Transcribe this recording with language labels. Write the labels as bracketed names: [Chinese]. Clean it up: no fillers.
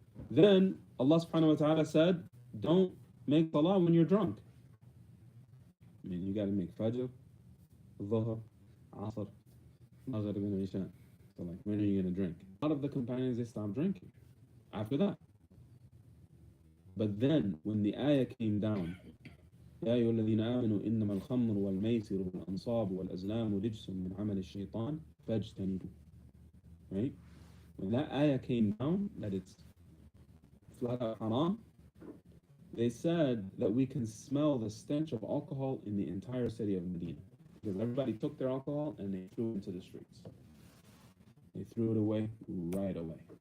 [English] Then Allah subhanahu wa ta'ala said, don't make salah when you're drunk. I mean, you got to make fajr, dhuhr, asr, maghrib, and isha. So like, when are you going to drink? A lot of the companions, they stopped drinking after that. But then, when the ayah came down, [Arabic] يا أيها الذين آمنوا إنما الخمر والميسر والأنصاب والأزلام رجس من عمل الشيطان فاجتنبوه. [English] Right? When that ayah came down, that it's flat out haram, they said that we can smell the stench of alcohol in the entire city of Medina. Because everybody took their alcohol and they threw it into the streets. They threw it away right away.